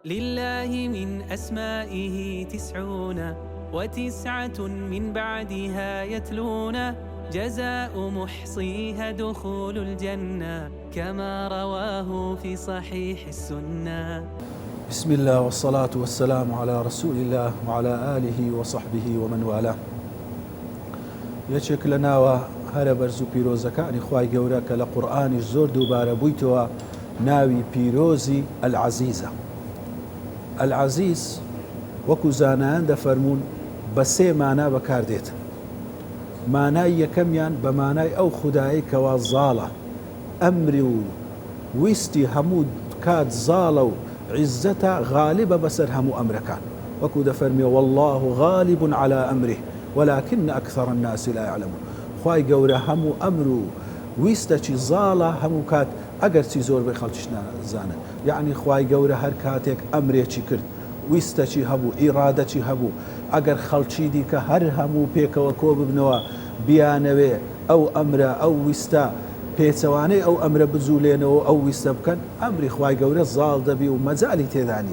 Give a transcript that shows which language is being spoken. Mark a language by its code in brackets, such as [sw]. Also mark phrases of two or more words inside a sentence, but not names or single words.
[ar] لله من أسمائه 99 من بعدها يتلون جزاء محصيها دخول الجنة كما رواه في صحيح السنة. بسم الله والصلاة والسلام على رسول الله وعلى آله وصحبه ومن والاه. [ckb] یەکێک لە ناوە هەرە بەرز و پیرۆزەکانی خوای گەورە کە لە قورئانیش زۆر دووبارە بوویتەوە ناوی پیرۆزی ئەلعەزیزە. ئەلعەزیز وەکو زانایان دەفەرمون بە سێ مانا بەکاردێت. مانای یەکەمیان بە مانای ئەو خودایی کەوا زاڵە، ئەمری و ویستی هەموو کات زاڵە و عیزەتە غالیبە بەسەر هەموو ئەمرەکان، وەکو دەفەرمیێ [ar] والله غالب على أمره ولكن أكثر الناس لا يعلمون. [ckb] خوای گەورە هەموو ئەمر و ویستەکی زاڵە هەموو کات ئەگەرچی زۆر بەی خەڵکیش نازانن. یعنی خوای گەورە هەر کاتێک ئەمرێکی کرد، ویستەکی هەبوو، ئیرادەکی هەبوو، ئەگەر خەڵکی دیکە هەر هەموو پێکەوە کۆ ببنەوە بیانەوێ ئەو ئەمرە ئەو ویستە پێچەوانەی ئەو ئەمرە بجوولێنەوە ئەو ویستە بکەن، ئەمری خوای گەورە زاڵ دەبی و مەجالی تێدا نییە.